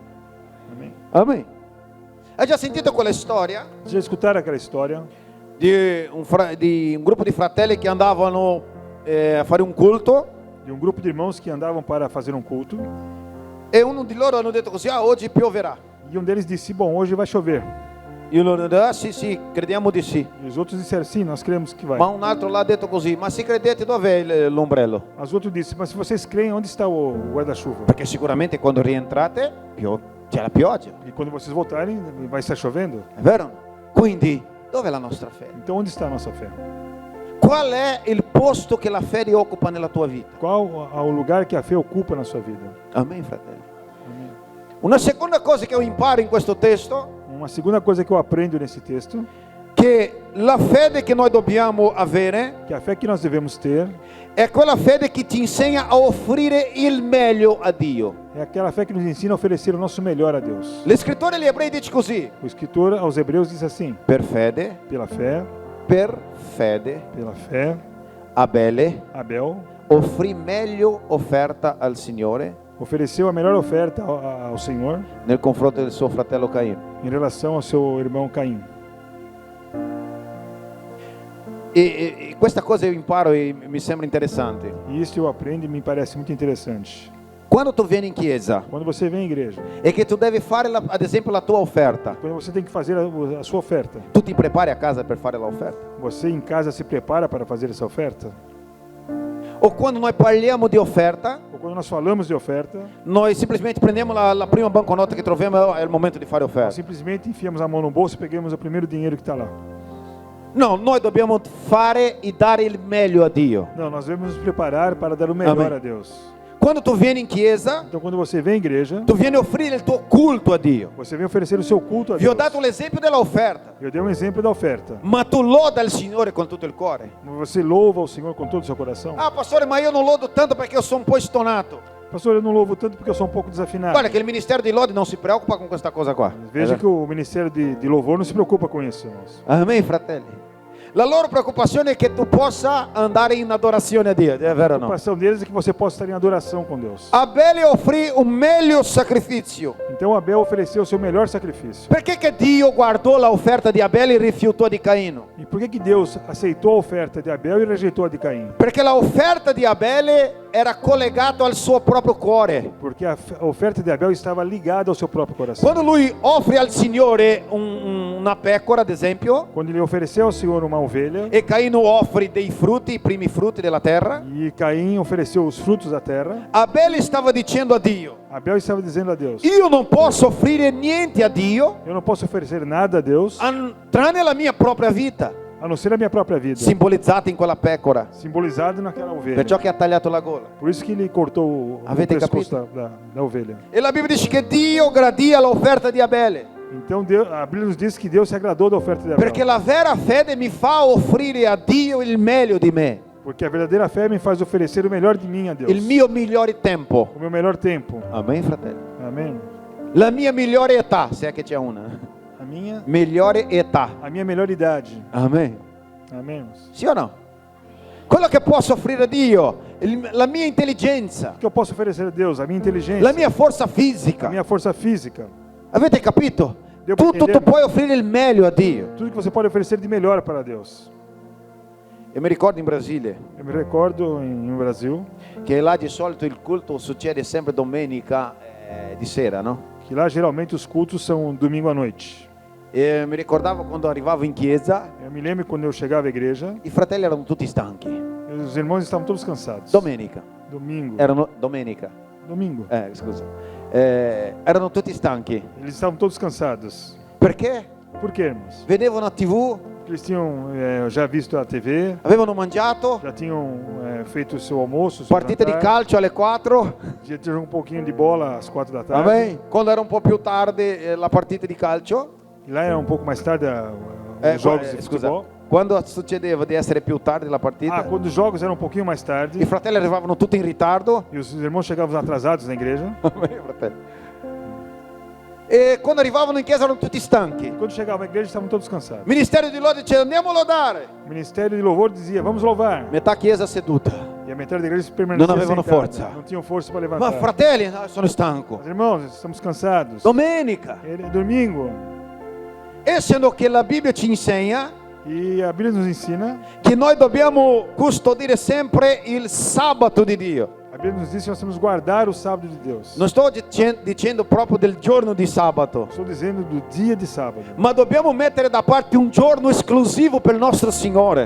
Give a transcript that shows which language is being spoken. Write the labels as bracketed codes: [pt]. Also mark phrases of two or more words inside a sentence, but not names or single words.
[pt] Amém. [it] Amen. Hai già sentito quella storia [pt] Já escutaram aquela história [it] di un gruppo di fratelli che andavano a fare un culto [pt] de um grupo de irmãos que andavam para fazer um culto [it] e uno di loro hanno detto così: ah, oggi pioverà. [pt] e um deles disse, bom, hoje vai chover. [it] E loro hanno detto: ah, sì, crediamo di sì. [pt] E os outros disseram, sim, nós cremos que vai. [it] Ma un altro l'ha detto così: ma se credete, dov'è l'ombrello? [pt] Mas outro disse, mas se vocês creem, onde está o guarda-chuva? [it] Perché sicuramente quando rientrate c'è la pioggia, [pt] E quando vocês voltarem, vai estar chovendo. [it] è vero? Quindi dov'è la nostra fede? [pt] Então, onde está a nossa fé? [it] Qual è il posto che la fede occupa nella tua vita? [pt] Qual o lugar que a fé ocupa na sua vida? [it] Amen, fratelli. Una seconda cosa che io imparo in questo testo, [pt] Uma segunda coisa que eu aprendo nesse texto, [it] che la fede che noi dobbiamo avere [pt] que a fé que nós devemos ter [it] è quella fede che ti insegna a offrire il meglio a Dio. [pt] é aquela fé que nos ensina a oferecer o nosso melhor a Deus. [it] L'escrittore agli ebrei dice così: [pt] O escritor aos Hebreus diz assim, [it] per fede [pt] pela fé, [it] Abele [pt] Abel [it] offrì meglio offerta al Signore [pt] ofereceu a melhor oferta ao Senhor [it] nel confronto del suo fratello Caino. [pt] em relação ao seu irmão Caim. [it] E questa cosa io imparo e mi sembra interessante. [pt] E isso eu aprendo e me parece muito interessante. [it] Quando tu vieni in chiesa [pt] Quando você vem à igreja, [it] e che tu devi fare, ad esempio, la tua offerta, [pt] quando você tem que fazer a sua oferta, [it] tu ti prepari a casa per fare l'offerta? [pt] você em casa se prepara para fazer essa oferta? [it] O quando noi parliamo di offerta, [pt] Ou quando nós falamos de oferta, [it] noi semplicemente prendiamo la prima banconota che troviamo, è il momento di fare [pt] nós [it] offerta. [pt] simplesmente enfiamos a mão no bolso e pegamos o primeiro dinheiro que está lá. [it] No, noi dobbiamo fare e dare il meglio a Dio. [pt] Não, nós devemos nos preparar para dar o melhor Amém. a Deus. [it] Quando tu vieni in chiesa, [pt] Então, quando você vem à igreja, [it] tu vieni a offrire il tuo culto a Dio. [pt] você vem oferecer o seu culto a [it] Vi ho [pt] Deus. [it] dato l'esempio dell'offerta, [pt] Eu dei um exemplo da oferta. [it] ma tu loda il Signore con tutto il cuore. [pt] Você louva o Senhor com todo o seu coração. [it] Ah, pastore, ma io non lodo tanto perché io sono un po' stonato. [pt] Pastor, eu não louvo tanto porque eu sou um pouco desafinado. [it] Guarda che il ministero di lode non si preoccupa con questa cosa qua. [pt] Veja que o ministério de louvor não se preocupa com isso, irmãos. [it] Amen, fratelli. La loro preoccupazione è che tu possa andare in adorazione a Dio, è vero o [pt] A [it] no? [pt] preocupação deles é que você possa estar em adoração com Deus. [it] Abele offrì un meglio sacrificio. [pt] Então Abel ofereceu o seu melhor sacrifício. [it] Perché che Dio guardò l'offerta di Abele e rifiutò di Caino? [pt] E por que Deus aceitou a oferta de Abel e rejeitou a de Caim? [it] Perché l'offerta di Abele era collegata al suo proprio cuore. [pt] Porque a oferta de Abel estava ligada ao seu próprio coração. [it] Quando lui offre al Signore una pecora, ad esempio, [pt] Quando ele ofereceu ao Senhor uma ovelha [it] e Caino offre dei frutti, i primi frutti della terra, [pt] e Caim ofereceu os frutos da terra, [it] Abele stava dicendo a Dio: [pt] Abel estava dizendo a Deus: [it] io non posso offrire niente a Dio [pt] eu não posso oferecer nada a Deus [it] tranne la mia propria vita, [pt] a não ser a minha própria vida, [it] simbolizzata in quella pecora, [pt] simbolizado naquela ovelha. [it] perciò che ha tagliato la gola. [pt] Por isso que ele cortou o [it] Avete [pt] pescoço [it] capito? [pt] da ovelha. [it] E la Bibbia dice che Dio gradia l'offerta di Abele, [pt] Então a Bíblia nos diz que Deus se agradou da oferta de Abel. [it] perché la vera fede mi fa offrire a Dio il meglio di me, [pt] Porque a verdadeira fé me faz oferecer o melhor de mim a Deus. [it] il mio migliore tempo. [pt] O meu melhor tempo. [it] Amen, fratelli. [pt] Amém. [it] La mia migliore età, se è che c'è una. [pt] A minha [it] Migliore età. [pt] melhor idade. [it] Amen. [pt] Amém. [it] Sì o no? Quello che posso offrire a Dio, la mia intelligenza, [pt] O que eu posso oferecer a Deus? A minha inteligência. [it] la mia forza [pt] A [it] fisica. [pt] minha força física. [it] Avete capito? [pt] Devo [it] Tu [pt] entender. [it] puoi offrire il meglio a Dio. [pt] Tudo que você pode oferecer de melhor para Deus. [it] E mi ricordo in Brasile [pt] Eu me recordo no Brasil [it] che là di solito il culto succede sempre domenica di sera, no? [pt] que lá geralmente os cultos são domingo à noite. [it] E mi ricordavo quando arrivavo in chiesa, [pt] Eu me lembro quando eu chegava à igreja, [it] i fratelli erano tutti stanchi. [pt] os irmãos estavam todos cansados. [it] Domenica. [pt] Domingo. [it] Domenica. [pt] Domingo. [it] Scusa. Erano tutti stanchi. [pt] Eles estavam todos cansados. [it] Perché? [pt] Por quê, irmãos? [it] Vedevano a TV, [pt] Porque eles tinham já visto a TV, [it] avevano mangiato, [pt] já tinham feito o seu almoço, o seu [it] partita di [pt] jantar, [it] calcio alle 4. [pt] já tinham um pouquinho de bola às 4 da tarde. [it] Amen. Quando era un po' più tardi la partita di calcio, [pt] E lá era um pouco mais tarde os jogos de [it] scusa, [pt] futebol. [it] quando succedeva di essere più tardi la partita, [pt] Quando os jogos eram um pouquinho mais [it] i [pt] tarde [it] fratelli arrivavano tutti in ritardo. [pt] e os irmãos chegavam atrasados na igreja. [it] Amen, fratelli. E quando arrivavano in chiesa erano tutti stanchi. [pt] Quando chegavam à igreja estavam todos cansados. [it] Ministero di lode diceva andiamo a lodare. [pt] O ministério de louvor dizia: vamos louvar. [it] Metà chiesa seduta. [pt] E a metade da igreja permanecia [it] Non avevano [pt] sentada. [it] forza. [pt] Não tinham força para [it] Ma [pt] levantar. [it] fratelli, no, sono stanco. [pt] Mas, irmãos, estamos cansados. [it] Domenica. [pt] É domingo. [it] Essendo che la Bibbia ci insegna [pt] E a Bíblia nos ensina, [it] che noi dobbiamo custodire sempre il sabato di Dio. [pt] a Bíblia nos diz que nós temos que guardar o sábado de Deus. [it] Non sto dicendo proprio del giorno di sabato, [pt] Estou dizendo do dia de sábado. [it] ma dobbiamo mettere da parte un giorno esclusivo per il nostro Signore.